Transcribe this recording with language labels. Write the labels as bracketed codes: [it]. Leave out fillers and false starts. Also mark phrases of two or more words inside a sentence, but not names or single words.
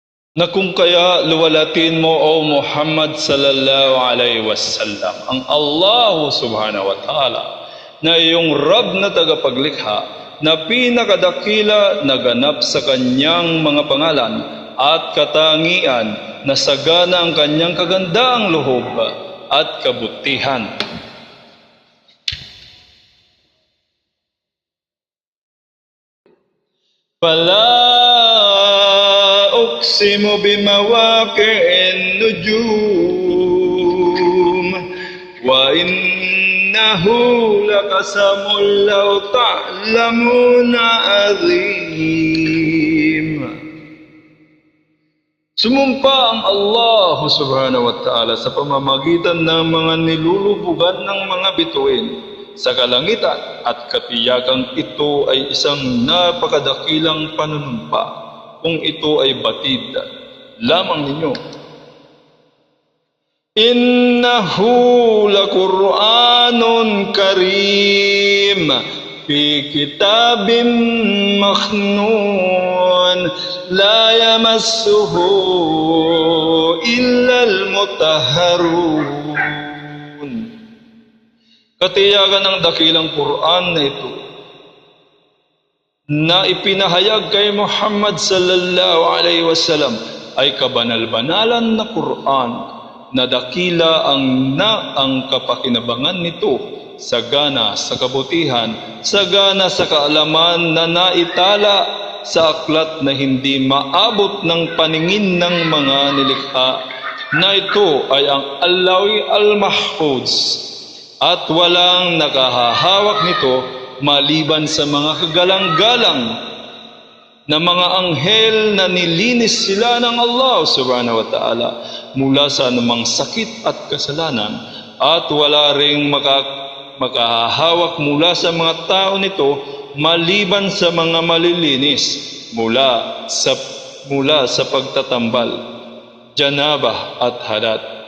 [tl] na kung kaya luwalatin mo, O Muhammad [ar] صلى الله عليه وسلم, [tl] ang Allah [ar] سبحانه وتعالى [tl] na iyong Rab na tagapaglikha, na pinakadakila na ganap sa kanyang mga pangalan at katangian, na sagana ang kanyang kagandaang loob at kabutihan. [ar] فلا أقسم بمواقع النجوم وإنه لقسم لو تعلمون عظيم. [tl] Sumumpa ang Allah [ar] سبحانه وتعالى [tl] sa pamamagitan ng mga nilulubugan ng mga bituin sa kalangitan, at katiyakang ito ay isang napakadakilang panunumpa kung ito ay batid lamang ninyo. [ar] إنه لقرآن كريم في كتاب مكنون لا يمسه إلا المطهرون. [tl] Katiyakan ng dakilang Quran na ito na ipinahayag kay Muhammad [ar] صلى الله عليه وسلم [tl] ay kabanal-banalan na Quran na dakila ang kapakinabangan nito, sagana sa kabutihan, sagana sa kaalaman na naitala sa aklat na hindi maabot ng paningin ng mga nilikha, na ito ay ang Allawi al-Mahfuz, at walang nakahahawak nito maliban sa mga kagalang-galang na mga anghel na nilinis sila ng Allah [ar] سبحانه وتعالى [tl] mula sa anumang sakit at kasalanan, at wala ring makahahawak mula sa mga tao nito maliban sa mga malilinis mula sa pagtatambal, janabah at hadat.